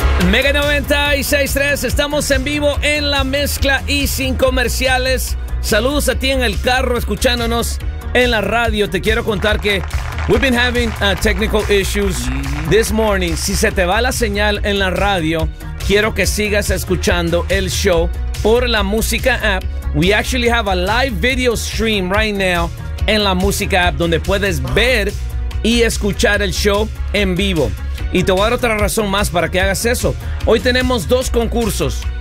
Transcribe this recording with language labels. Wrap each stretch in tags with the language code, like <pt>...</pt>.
<es>Mega 96.3, estamos en vivo en La Mezcla y sin comerciales. Saludos a ti en el carro escuchándonos en la radio. Te quiero contar que</es> <en>we've been having technical issues this morning.</en> <es>Si se te va la señal en la radio, quiero que sigas escuchando el show por la música app.</es> <en>We actually have a live video stream right now en la música app, donde puedes ver y escuchar el show en vivo.</en> <es>Y te voy a dar otra razón más para que hagas eso. Hoy tenemos dos concursos.</es>